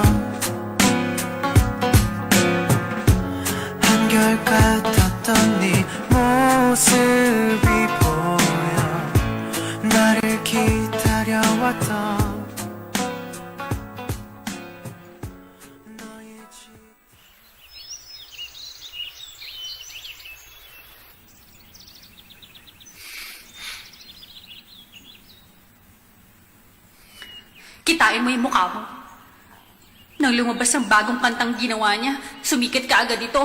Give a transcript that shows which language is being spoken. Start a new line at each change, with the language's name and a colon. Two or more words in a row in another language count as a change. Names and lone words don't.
Korean: 한결같았던 네 모습이 보여 나를 기다려왔던 너의 집
Filipino: Kitain mo yung mukha mo. Nang lumabas ang bagong kantang ginawa niya, sumikat ka agad ito.